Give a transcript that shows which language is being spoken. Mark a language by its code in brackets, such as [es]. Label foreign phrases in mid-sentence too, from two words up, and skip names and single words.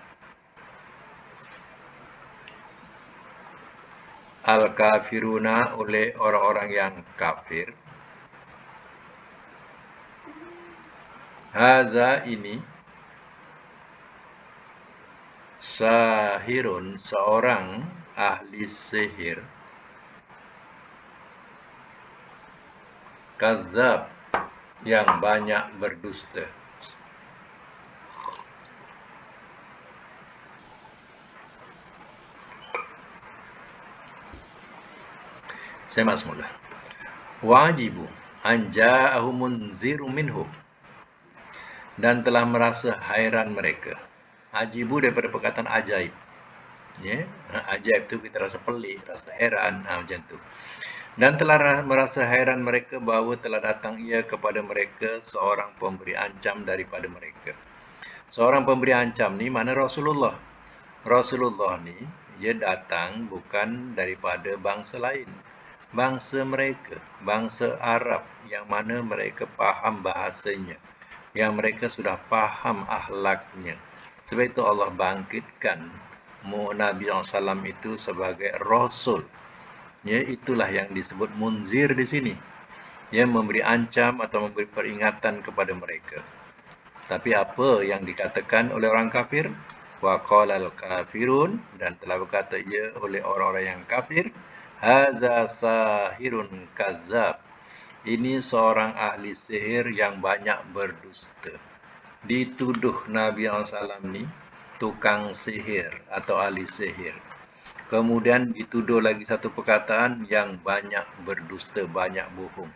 [ms] al-kafiruna, oleh orang-orang yang kafir, haza, ini, sahirun, seorang ahli sihir, kadzab, yang banyak berdusta. Saya mak semula. [ar] Wajibu an ja'ahum munziru minhum, [ms] dan telah merasa hairan mereka. Ajibu daripada perkataan ajaib. Ya, ajaib tu kita rasa pelik, rasa heran, macam tu. Dan telah merasa hairan mereka bahawa telah datang ia kepada mereka seorang pemberi ancam daripada mereka. Seorang pemberi ancam ni mana Rasulullah. Rasulullah ni dia datang bukan daripada bangsa lain, bangsa mereka, bangsa Arab, yang mana mereka faham bahasanya, yang mereka sudah faham akhlaknya. Sebab itu Allah bangkitkan Nabi SAW itu sebagai Rasul. Ya, itulah yang disebut munzir di sini. Ya, memberi ancam atau memberi peringatan kepada mereka. Tapi apa yang dikatakan oleh orang kafir? [ar] Wa qalal kafirun, [ms] dan telah berkata ia oleh orang-orang yang kafir, [ar] haza sahirun kadzab, [ms] ini seorang ahli sihir yang banyak berdusta. Dituduh Nabi SAW ni tukang sihir atau ahli sihir. Kemudian dituduh lagi satu perkataan yang banyak berdusta, banyak bohong.